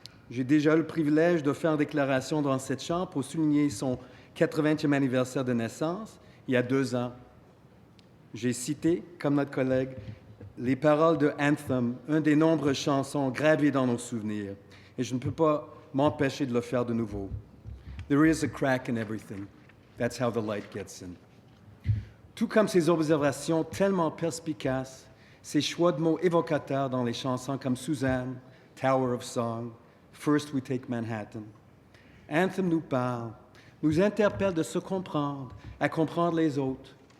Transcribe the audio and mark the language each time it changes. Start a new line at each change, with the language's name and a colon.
French: J'ai déjà eu le privilège de faire une déclaration dans cette chambre pour souligner son 80e anniversaire de naissance, il y a 2 ans. J'ai cité, comme notre collègue, les paroles de Anthem, une des nombreuses chansons gravées dans nos souvenirs, et je ne peux pas m'empêcher de le faire de nouveau.
English: There is a crack in everything. That's how the light gets in.
French: Tout comme ses observations tellement perspicaces, ses choix de mots évocateurs dans les chansons comme Suzanne, Tower of Song, First We Take Manhattan. Anthem nous parle, nous interpelle de se comprendre, à comprendre les autres.